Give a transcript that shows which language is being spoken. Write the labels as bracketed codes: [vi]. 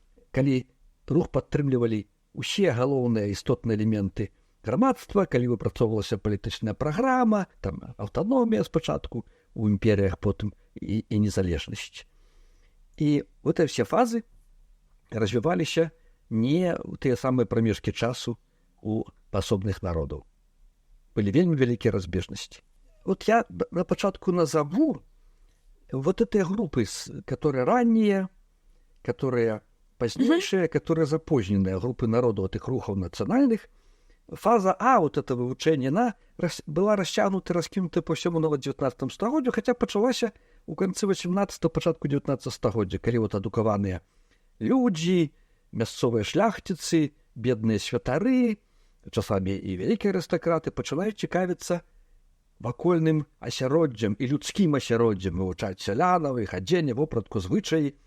[be] Калі рух падтрымлівалі усе галоўныя істотныя элементы грамадства, калі выпрацоўвалася палітычная праграма, там аўтаномія спачатку у імперіях, потым і незалежнасць. І вот все фазы развіваліся не ў тыя самыя прамежкі часу у асобных народаў. Былі вельмі вялікія разбежнасці. [ru] Вот я [be] на пачатку [ru] назову вот эти группы, которые ранние, которые позднейшие, которые запоздненные группы народов, этих рухов национальных. [be] Фаза А, вот это вывучение, [ru] она была растянута, раскинута по всему новому [be] 19 стагоддзю, хотя пачалася у конце 18-го, початку 19 стагоддзя, калі вот адукаваныя людзі, мясцовыя шляхціцы, бедныя святары, часамі і вялікія арыстакраты пачынаюць цікавіцца вакольным асяроддзям і людскім асяроддзям, вывучаць сялянаў, іх адзенне, вопратку, звычаі.